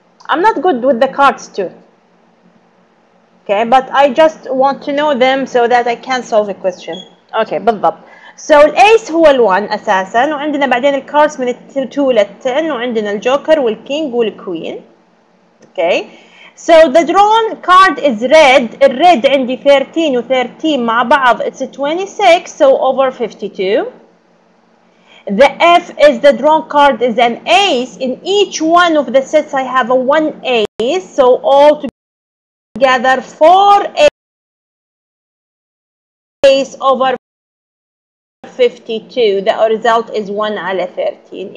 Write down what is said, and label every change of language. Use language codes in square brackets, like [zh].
[en] I'm not good with the cards too. Okay, but I just want to know them so that I can solve a question. Okay [ar] بالضبط. الايس هو ال1 اساسا وعندنا بعدين الكاردز من ال2 لل10 وعندنا الجوكر والكينج والكوين. [en] Okay. So the drawn card is red. [ar] الريد عندي 13 و13 مع بعض [en] it's 26 so over 52. The F is the drawn card is an ace. In each one of the sets I have a one ace so all together 4 ace over 52. The result is 1 [ar] على [en] 13.